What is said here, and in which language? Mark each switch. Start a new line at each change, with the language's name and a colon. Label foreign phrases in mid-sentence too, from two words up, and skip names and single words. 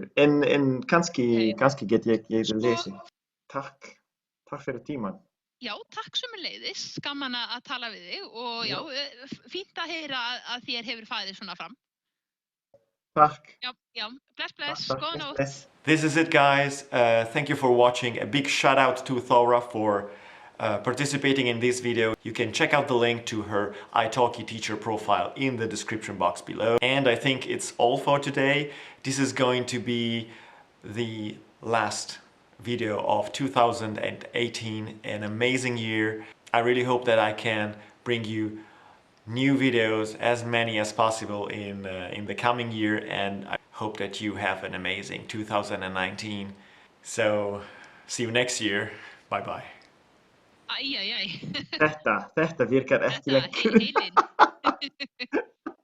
Icelandic: En kannski get ég lesið. Takk fyrir tímann. Já, takk sömuleiðis. Gaman að tala við þig og já, fínt að heyra að þér hefur farið svona fram. Takk. Já, bless, góða nótt.
English: This is it, guys. Thank you for watching. A big shout out to Thora for participating in this video. You can check out the link to her italki teacher profile in the description box below. And I think it's all for today. This is going to be the last video of 2018, an amazing year. I really hope that I can bring you new videos, as many as possible in the coming year, and I hope that you have an amazing 2019. So, see you next year. Bye bye.
Icelandic: Æ. Þetta virkar ekki lengur. Heilinn.